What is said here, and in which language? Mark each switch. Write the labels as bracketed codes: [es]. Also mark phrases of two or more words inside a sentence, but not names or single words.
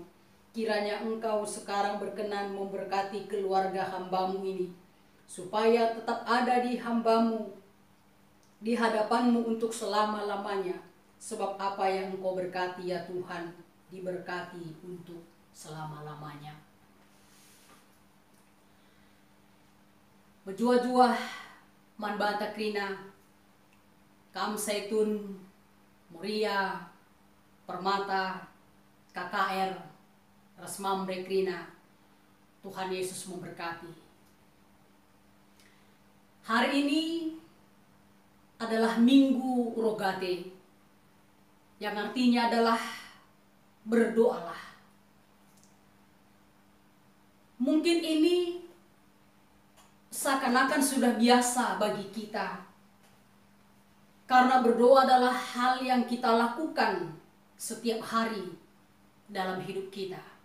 [id] Kiranya Engkau sekarang berkenan memberkati keluarga hamba-Mu ini, supaya tetap ada di hamba-Mu, di hadapan-Mu untuk selama-lamanya. Sebab apa yang Engkau berkati ya Tuhan, diberkati untuk selama-lamanya. [btx] Berjuah-juah man banta krina, Kam Zaitun, Muria, Permata, KKR, Resmam Rekrina. [id] Tuhan Yesus memberkati. Hari ini adalah Minggu Rogate, yang artinya adalah berdoalah. Mungkin ini seakan-akan sudah biasa bagi kita, karena berdoa adalah hal yang kita lakukan setiap hari dalam hidup kita.